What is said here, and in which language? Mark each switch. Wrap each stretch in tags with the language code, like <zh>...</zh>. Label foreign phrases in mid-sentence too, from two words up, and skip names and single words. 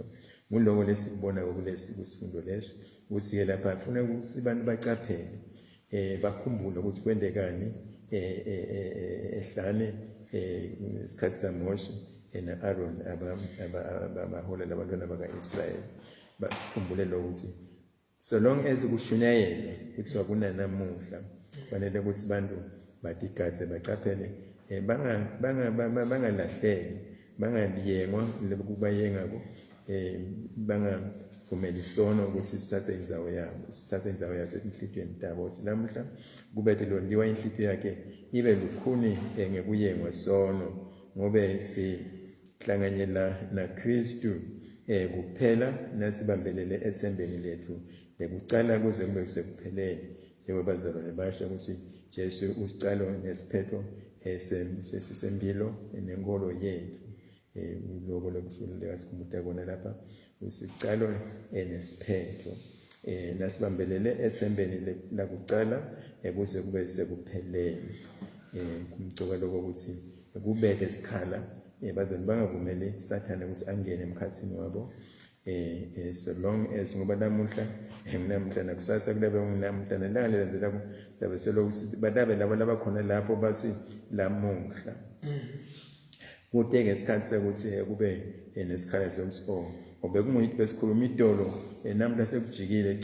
<ss>Nguloko lesikubona kusifundo leso ukuthi-ke lapha funa ukuthi abantu bacaphele bakhumbule ukuthi kwendekani ehlane isikhathi saMoshe na-Aaron abaholela abantwana baka-Israyeli. Basikhumbule lokho ukuthi</ss> <en>so long as</en> <ss>kushunyayelwa kuthiwa kunanamuhla fanele ukuthi abantu batigatse bacaphele bangalahleki, bangaliyengwa lokubayengako, bangavumeli isono ukuthi sithathe indzawo yaso enhlitiyweni tabo. Ukuthi namuhla kubethe londiwa inhlitiyo yakhe ibe lukhuni ngekuyengwa sono ngobe sihlanganyela naKristu kuphela nasibambelele ethembeni lethu lekucala kuze kube sekupheleni njengoba bazalwane basho ukuthi Jesu usicalo nesiphetho sempilo nenkolo yethu. Lokho lokushuleka sikhumbuta kona lapha usicalo nesiphetho nasibambelele ethembeni lakucala kuze kube sekupheleni. Kumcoka lokho ukuthi kubeke isikhala bazalwane bangavumeli Sathane ukuthi angene emkhathini wabo</ss> <en>so long as</en> <ss>ngoba namuhla nakusasa kulabe namuhla nelanga lelandzelako sizabe selokhu badabe labo labakhona lapho bathi lamuhla kude ngesikhathi sekuthi kube nesikhala sokuthi obekunguyithi besikhuluma idolo namuhla sekujikile.</ss>